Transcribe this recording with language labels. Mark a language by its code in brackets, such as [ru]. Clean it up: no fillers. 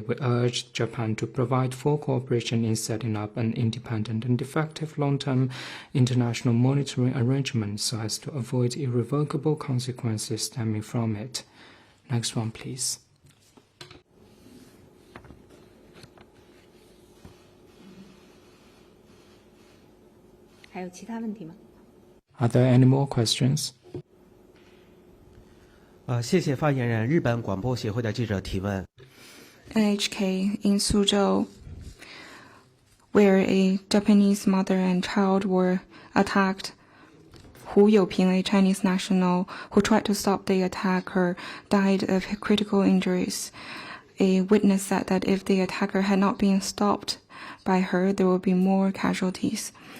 [en] We urge Japan to provide full cooperation in setting up an independent and effective long-term international monitoring arrangement so as to avoid irrevocable consequences stemming from it. Next one, please. Are there any more questions? [zh] 谢谢发言人。日本广播协会的记者提问。 [en] NHK in Suzhou, where a Japanese mother and child were attacked. Hu Youping, a Chinese national who tried to stop the attacker, died of critical injuries. A witness said that if the attacker had not been stopped by her, there would be more casualties.